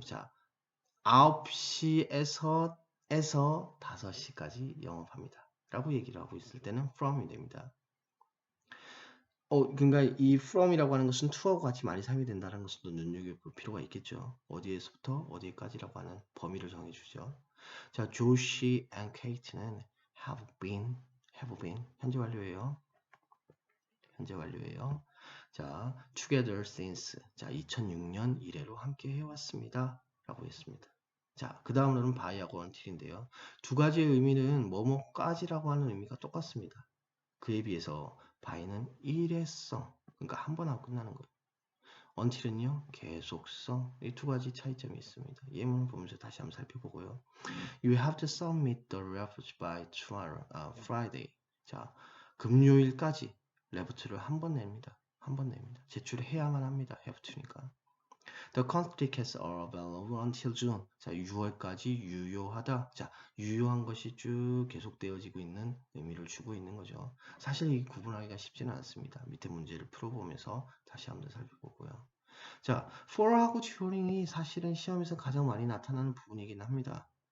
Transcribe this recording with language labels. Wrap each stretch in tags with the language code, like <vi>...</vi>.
<ko>자, 9시에서 5시까지 영업합니다. 라고 얘기를 하고 있을 때는 from이 됩니다. 그러니까 이 from이라고 하는 것은 to하고 같이 많이 사용이 된다는 것을 또 눈여겨볼 필요가 있겠죠. 어디에서부터 어디까지라고 하는 범위를 정해주죠. 자, Josh and Kate는</ko> <en>have been</en> <ko>현재 완료예요. 현재 완료예요. 자,</ko> <en>together since</en> <ko>자 2006년 이래로 함께 해왔습니다. 라고 했습니다. 자, 그 다음으로는 by하고 until인데요. 두 가지의 의미는 뭐뭐까지라고 하는 의미가 똑같습니다. 그에 비해서 by는 일회성, 그러니까 한 번 하고 끝나는 거예요. until은요, 계속성, 이 두 가지 차이점이 있습니다. 예문을 보면서 다시 한번 살펴보고요.</ko> <en>You have to submit the report by tomorrow, Friday.</en> <ko>자, 금요일까지 레포트를 한 번 냅니다. 한 번 냅니다. 제출을 해야만 합니다. have to니까.</ko> <en>The concert tickets are available until June.</en> <ko>자, 6월까지 유효하다. 자, 유효한 것이 쭉 계속되어지고 있는 의미를 주고 있는 거죠. 사실 이 구분하기가 쉽지는 않습니다. 밑에 문제를 풀어보면서 다시 한번 살펴보고요. 자, for하고 during이 사실은 시험에서 가장 많이 나타나는 부분이긴 합니다.</ko>